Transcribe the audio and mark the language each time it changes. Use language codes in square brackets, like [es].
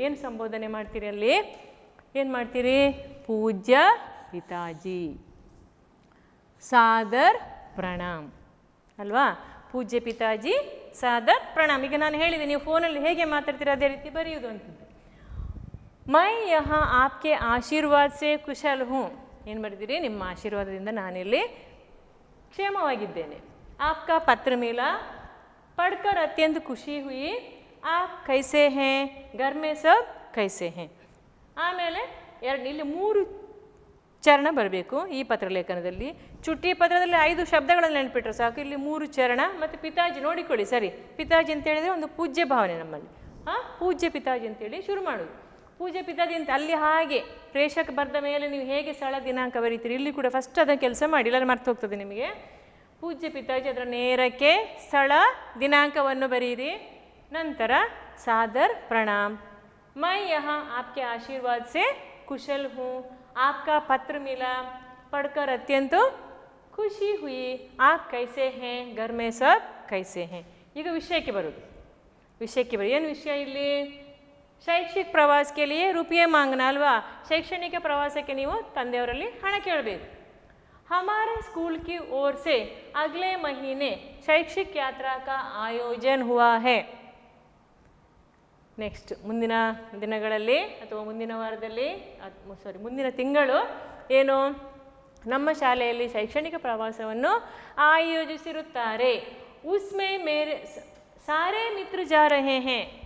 [kn] ಏನು ಸಂಬೋಧನೆ ಮಾಡ್ತೀರಿ ಅಲ್ಲಿ, ಏನು ಮಾಡ್ತೀರಿ? [hi] ಪೂಜ್ಯ ಪಿತಾಜಿ, ಸಾದರ್ ಪ್ರಣಾಮ್ [kn] ಅಲ್ವಾ? [hi] ಪೂಜ್ಯ ಪಿತಾಜಿ ಸಾದರ್ ಪ್ರಣಾಮ್. [kn] ಈಗ ನಾನು ಹೇಳಿದೆ, ನೀವು ಫೋನಲ್ಲಿ ಹೇಗೆ ಮಾತಾಡ್ತೀರ ಅದೇ ರೀತಿ ಬರೆಯುವುದು ಅಂತಿದ್ದೆ. [hi] ಮೈ ಯಹಾ ಆಪ್ಕೆ ಆಶೀರ್ವಾದ ಸೇ ಕುಶಲ್ ಹೂँ. [kn] ಏನು ಬರೆದಿರಿ? ನಿಮ್ಮ ಆಶೀರ್ವಾದದಿಂದ ನಾನಿಲ್ಲಿ ಕ್ಷೇಮವಾಗಿದ್ದೇನೆ. [hi] ಆಪ್ಕಾ ಪತ್ರ ಮಿಲಾ, पढ़कर अत्यंत खुशी हुई, आप कैसे हैं, घर में सब कैसे हैं. [kn] ಆಮೇಲೆ ಇಲ್ಲಿ 3 ಚರಣ ಬರಬೇಕು ಈ ಪತ್ರಲೇಖನದಲ್ಲಿ. ಚುಟ್ಟಿ ಪತ್ರದಲ್ಲಿ 5 ಶಬ್ದಗಳನ್ನು ನೆನಪಿಟ್ರೆ ಸಾಕು, ಇಲ್ಲಿ 3 ಚರಣ. ಮತ್ತು ಪಿತಾಜಿ ನೋಡಿಕೊಳ್ಳಿ ಸರಿ, ಪಿತಾಜಿ ಅಂತ ಹೇಳಿದರೆ ಒಂದು ಪೂಜ್ಯ ಭಾವನೆ ನಮ್ಮಲ್ಲಿ. ಪೂಜ್ಯ ಪಿತಾಜಿ ಅಂತೇಳಿ ಶುರು ಮಾಡೋದು. ಪೂಜ್ಯ ಪಿತಾಜಿ ಅಂತ ಅಲ್ಲಿ ಹಾಗೆ ಪ್ರೇಷಕ ಬರೆದ ಮೇಲೆ ನೀವು ಹೇಗೆ ಸ್ಥಳ ದಿನಾಂಕ ಬರೀತೀರಿ, ಇಲ್ಲಿ ಕೂಡ ಫಸ್ಟ್ ಅದನ್ನು ಕೆಲಸ ಮಾಡಿ, ಇಲ್ಲಾಂದ್ರೆ ಮರ್ತು ಹೋಗ್ತದೆ ನಿಮಗೆ. ಪೂಜ್ಯ ಪಿತಾಜಿ ಅದರ ನೇರಕ್ಕೆ ಸ್ಥಳ ದಿನಾಂಕವನ್ನು ಬರೀರಿ. ನಂತರ [hi] ಸಾದರ್ ಪ್ರಣಾಮ್, ಮೈ ಯಹಾ ಆಪ್ಕೆ ಆಶೀರ್ವಾದ ಸೆ ಕುಶಲ್ ಹೂँ, आपका पत्र मिला, पढ़कर अत्यंत खुशी हुई, आप कैसे हैं, घर में सब कैसे हैं. [kn] ಈಗ ವಿಷಯಕ್ಕೆ ಬರೋದು. ಏನು ವಿಷಯ ಇಲ್ಲಿ? ಶೈಕ್ಷಿಕ ಪ್ರವಾಸಕ್ಕೆ [hi] लिए रुपये मांगना [kn] ಅಲ್ವಾ, ಶೈಕ್ಷಣಿಕ ಪ್ರವಾಸಕ್ಕೆ ನೀವು ತಂದೆಯವರಲ್ಲಿ ಹಣ ಕೇಳಬೇಕು. [hi] हमारे स्कूल की ओर से अगले महीने शैक्षिक यात्रा का आयोजन हुआ है. [kn] ನೆಕ್ಸ್ಟ್ ಮುಂದಿನ ದಿನಗಳಲ್ಲಿ ಅಥವಾ ಮುಂದಿನ ವಾರದಲ್ಲಿ ಮುಂದಿನ ತಿಂಗಳು ಏನು ನಮ್ಮ ಶಾಲೆಯಲ್ಲಿ ಶೈಕ್ಷಣಿಕ ಪ್ರವಾಸವನ್ನು ಆಯೋಜಿಸಿರುತ್ತಾರೆ. [hi] ಉಸ್ಮೆ ಮೇರೆ ಸಾರೇ ಮಿತ್ರ ಜಾ ರಹೇ ಹೇ.